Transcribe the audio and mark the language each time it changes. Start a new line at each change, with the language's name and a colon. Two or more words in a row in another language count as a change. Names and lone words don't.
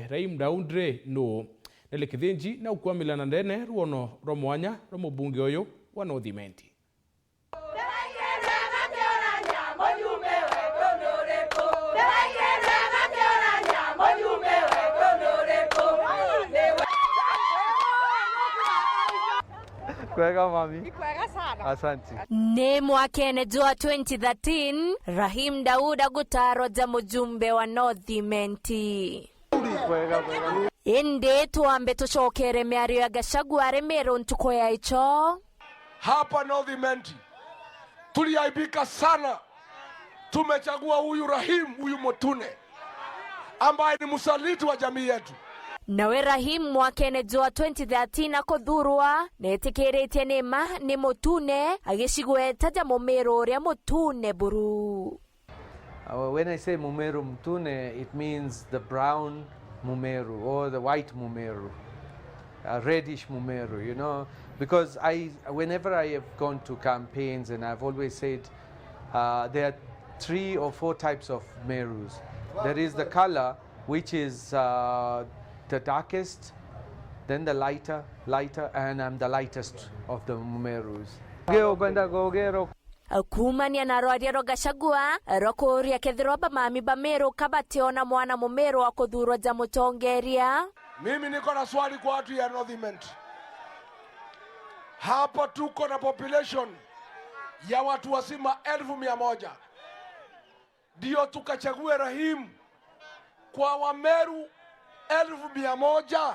Meru: Rahim Daud no nelekithinji na ukwamilana ndene ruono romwanya romubunge uyu wa North Imenti. Kwega mami. Kwega sana.
Swahili: Asante.
Meru: Ni mwakene jua 2013 Rahim Daud agutaro za mujumbe wa North Imenti. Kwega. Inde tuambe tuchokere miario ya Gachagua aremero ntuko ya icho.
Swahili: Hapa North Imenti tuliaibika sana. Tumechagua huyu Rahim, huyu Mutune ambaye ni msaliti wa jamii yetu.
Meru: Nawe Rahim mwakene jua 2013 akothurwa netikirite nima ni Mutune agicigweta ja Mumeru ria Mutune buru.
English: When I say Mumeru Mutune, it means the brown Mumeru or the white Mumeru, reddish Mumeru, you know, because whenever I have gone to campaigns and I've always said there are 3 or 4 types of Merus. There is the color, which is the darkest, then the lighter, and I'm the lightest of the Mumerus.
Meru: Kumania na rwaria Gachagua rokuria kethiroba mami ba Meru kabationa mwana Mumeru akuthurwa ja mutongeria.
Swahili: Mimi niko na swali kwa watu ya North Imenti. Hapa tuko na population ya watu wasima 1,100. Ndio tukachague Rahim kwa Wameru 1,100.